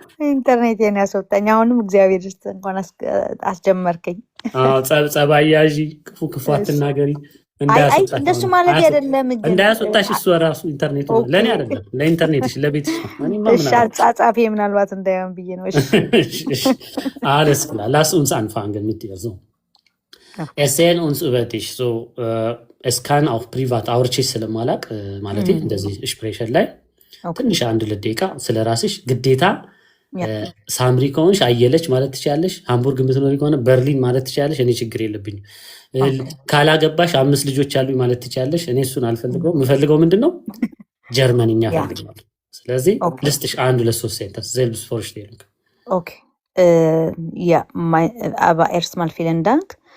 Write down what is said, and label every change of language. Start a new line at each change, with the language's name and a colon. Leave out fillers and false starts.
Amharic: ኢንተርኔቴን ያስወጣኝ። አሁንም እግዚአብሔር ይስጥ እንኳን አስጀመርከኝ። አዎ ጸባይ ያዢ፣ ክፉ አትናገሪ። እንደሱ ማለት አይደለም። እንዳያስወጣሽ እሱ ራሱ ኢንተርኔቱ ለኔ አይደለም ለኢንተርኔትሽ ለቤትሽ ነው። እሺ አጻጻፊ ምናልባት እንዳይሆን ብዬ ነው።
German: እሺ alles klar, lass uns anfangen mit dir so. Erzähl uns über dich so. Es kann auch privat
Amharic: አውርቼሽ ስለማላቅ ማለት እንደዚህ ስፕሬሽን ላይ ትንሽ አንድ ለደቂቃ ስለራስሽ ግዴታ ሳምሪ ከሆንሽ አየለች ማለት ትችያለሽ። ሃምቡርግ የምትኖሪ ከሆነ በርሊን ማለት ትችያለሽ። እኔ ችግር የለብኝም። ካላገባሽ 5 ልጆች አሉኝ ማለት ትችያለሽ። እኔ እሱን አልፈልገውም። የምፈልገው ምንድነው ጀርመንኛ ፈልጋለሁ። ስለዚህ ልስጥሽ 1 2 3 ሴንተንስ
German: selbst vorstellen. Okay. Ja, aber erstmal vielen Dank.